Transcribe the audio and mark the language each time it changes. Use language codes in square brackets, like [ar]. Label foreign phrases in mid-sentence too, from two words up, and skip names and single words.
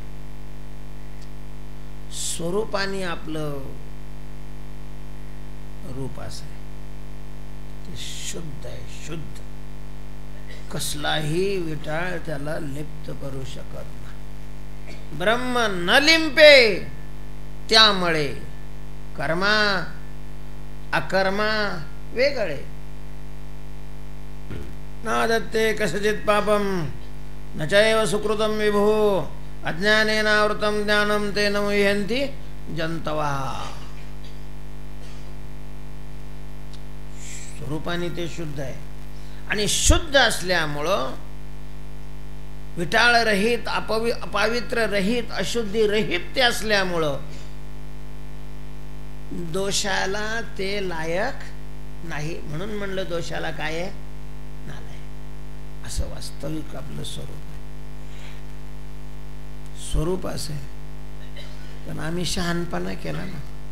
[mr] स्वरूपाने आपलं रूप असं आहे, ते शुद्ध आहे, शुद्ध. कसलाही विटाळ त्याला लिप्त करू शकत नाही. ब्रह्म न लिंपे, त्यामुळे कर्मा अकर्मा वेगळे. [sa] न दत्ते कशचित पापम न चैव सुकृतम विभो अज्ञानेनावृतम ज्ञानम तेन मुह्यन्ति जंतवा. [mr] स्वरूपाने ते शुद्ध आहे, आणि शुद्ध असल्यामुळं विटाळ रहित, अपवित्र रहित, अशुद्धी रहित ते असल्यामुळं दोषाला ते लायक नाही. म्हणून म्हणलं दोषाला काय आहे, नालायक. असं वास्तविक आपलं स्वरूप आहे. स्वरूप असं आहे, पण आम्ही शहाणपणा केला ना.